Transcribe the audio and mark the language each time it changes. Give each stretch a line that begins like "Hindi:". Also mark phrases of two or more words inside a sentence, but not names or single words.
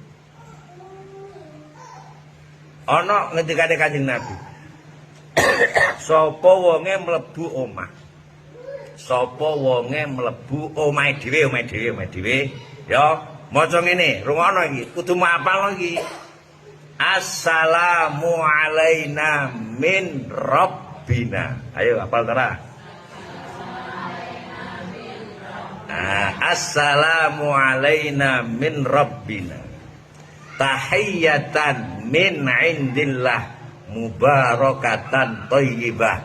Javanese: Ana ngendikane Kanjeng Nabi. Sapa wonge mlebu omah. Sapa wonge mlebu omahe dhewe, ya maca ngene, rungokno iki, kudu mapal iki.
Arabic: السلام علينا من ربنا.
Javanese: Ayo hafal tara.
Arabic: السلام علينا من ربنا. تحية من عند الله مباركة طيبة.